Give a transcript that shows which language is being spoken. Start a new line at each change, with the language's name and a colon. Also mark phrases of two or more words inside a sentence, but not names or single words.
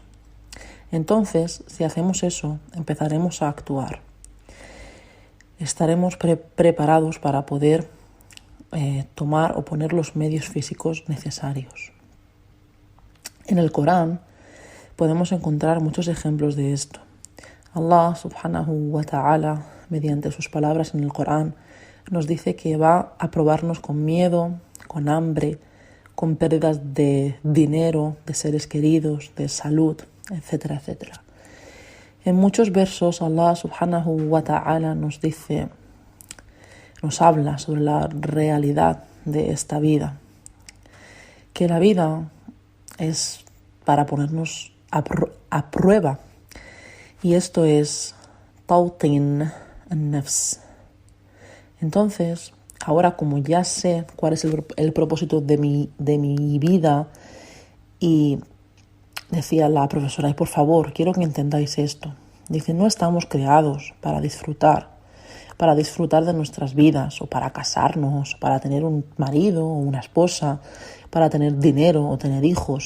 Spanish: Entonces, si hacemos eso, empezaremos a actuar. Estaremos preparados para poder tomar o poner los medios físicos necesarios. En el Corán podemos encontrar muchos ejemplos de esto.
Arabic: الله سبحانه وتعالى,
Spanish: mediante sus palabras en el Corán, nos dice que va a probarnos con miedo, con hambre, con pérdidas de dinero, de seres queridos, de salud, etcétera, etcétera. En muchos versos
Arabic: الله سبحانه وتعالى
Spanish: nos habla sobre la realidad de esta vida, que la vida es para ponernos a prueba, y esto es
Arabic: توطين النفس.
Spanish: Entonces, ahora como ya sé cuál es el propósito de mi vida, y decía la profesora, y por favor, quiero que entendáis esto. Dice, no estamos creados para disfrutar de nuestras vidas, o para casarnos, o para tener un marido o una esposa, para tener dinero o tener hijos.